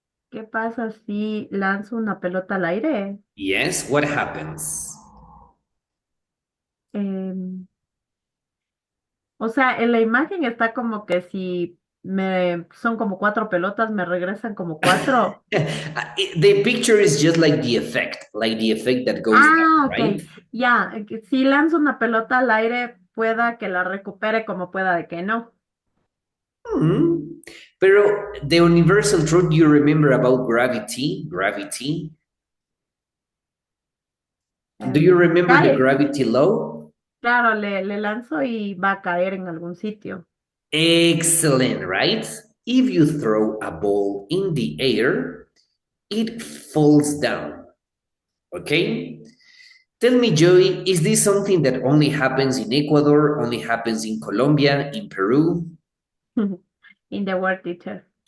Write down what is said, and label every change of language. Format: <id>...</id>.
<es>¿Qué pasa si lanzo una pelota al aire?</es> <en>Yes, what happens?</en> <es>O sea, en la imagen está como que si son como 4 pelotas, me regresan como 4.</es> <en>The picture is just like the effect that goes down, Ok. right?</en> <es>Ya, si lanzo una pelota al aire, pueda que la recupere como pueda de que no.</es> <en>Pero the universal truth you remember about gravity? Do you remember the gravity law?</en> <es>Claro, le lanzo y va a caer en algún sitio.</es> <en>Excellent, right? If you throw a ball in the air, it falls down. Okay? Tell me, Joey, is this something that only happens in Ecuador, only happens in Colombia, in Peru? In the word, teacher.</en>